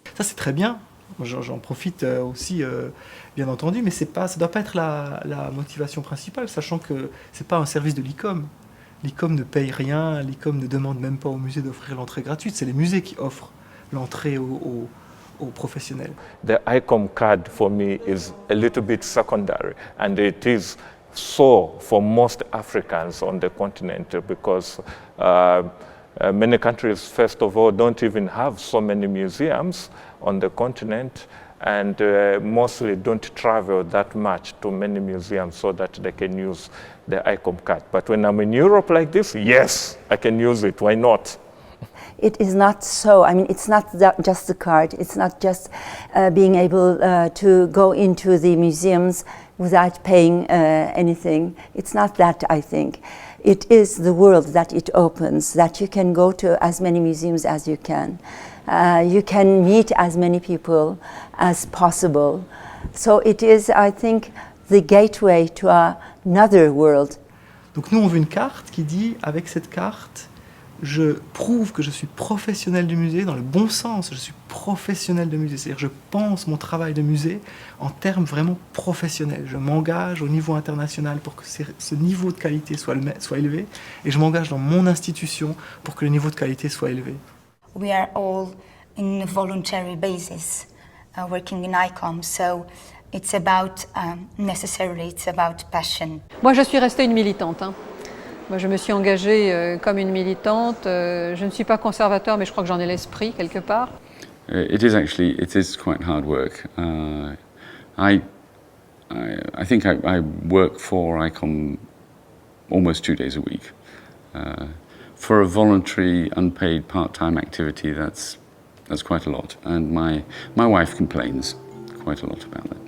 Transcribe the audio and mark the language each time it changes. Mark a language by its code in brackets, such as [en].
[fr] Ça c'est très bien, j'en profite aussi bien entendu, mais ça ne doit pas être la motivation principale, sachant que ce n'est pas un service de l'ICOM. L'ICOM ne paye rien, l'ICOM ne demande même pas aux musées d'offrir l'entrée gratuite, c'est les musées qui offrent l'entrée aux professionnels. [en] The ICOM card for me is a little bit secondary, and it is so for most Africans on the continent because many countries, first of all, don't even have so many museums on the continent, and mostly don't travel that much to many museums so that they can use the ICOM card. But when I'm in Europe like this, yes, I can use it, why not? It is not so. I mean, it's not just the card. It's not just being able to go into the museums without paying anything. It's not that, I think. It is the world that it opens, that you can go to as many museums as you can. You can meet as many people as possible. So it is, I think, the gateway to another world. [fr] Donc nous, on veut une carte qui dit, avec cette carte, je prouve que je suis professionnel du musée, dans le bon sens, je suis professionnel de musée. C'est-à-dire je pense mon travail de musée en termes vraiment professionnels. Je m'engage au niveau international pour que ce niveau de qualité soit élevé, et je m'engage dans mon institution pour que le niveau de qualité soit élevé. [en] We are all in a voluntary basis working in ICOM, so it's about necessarily, it's about passion. [fr] Moi, je suis restée une militante. Moi, je me suis engagée comme une militante. Je ne suis pas conservateur, mais je crois que j'en ai l'esprit quelque part. [en] It is quite hard work. I think I work for ICOM almost 2 days a week. For a voluntary, unpaid, part-time activity, that's quite a lot. And my wife complains quite a lot about that.